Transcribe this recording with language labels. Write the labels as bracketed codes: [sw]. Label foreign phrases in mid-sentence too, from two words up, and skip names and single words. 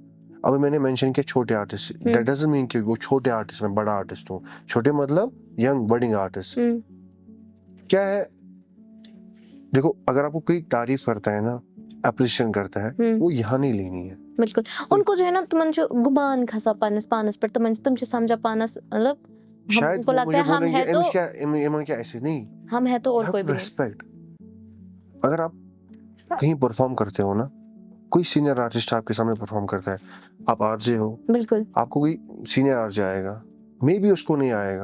[hi] अभी मैंने मेंशन किया छोटे आर्टिस्ट, [en] that doesn't mean [hi] कि वो छोटे आर्टिस्ट में बड़ा आर्टिस्ट हूँ। छोटे मतलब [en] young budding artist. [hi] क्या है, देखो, अगर आपको कोई तारीफ करता है ना, अप्रिशिएशन करता है, वो यहाँ नहीं लेनी है। बिल्कुल। उनको जो है ना, [ks] तुमन गुबान खसा पानस पानस पर तुमचे समझा पानस, [hi] मतलब शायद हमको वो लगता मुझे है हम बोलेंगे, है तो इमन क्या ऐसे नहीं, हम है तो और कोई भी नहीं। रेस्पेक्ट। अगर आप कहीं परफॉर्म करते हो ना, कोई [en] senior artist [hi] आपके सामने परफॉर्म करता है, आप आरजे हो, बिल्कुल। आपको कोई [en] senior RJ [hi] आएगा, [en] may be [hi] उसको नहीं आएगा।